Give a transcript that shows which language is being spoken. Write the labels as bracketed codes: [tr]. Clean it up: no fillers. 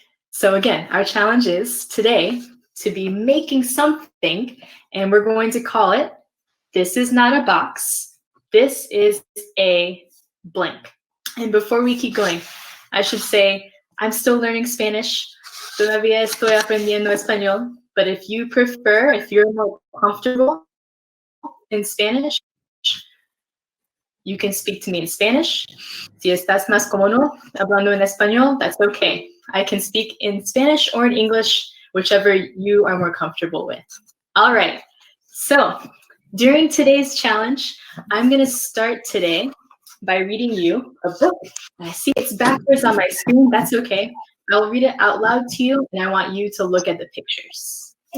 [en] So again, our challenge is today to be making something, and we're going to call it, this is not a box, this is a blank. And before we keep going, I should say I'm still learning Spanish. [es] Todavía estoy aprendiendo español. [en] But if you prefer, if you're more comfortable in Spanish, you can speak to me in Spanish. [es] Si estás más cómodo hablando en español, [en] that's okay. I can speak in Spanish or in English, whichever you are more comfortable with. All right. So during today's challenge, I'm going to start today by reading you a book. I see it's backwards on my screen. That's okay. I'll read it out loud to you, and I want you to look at the pictures.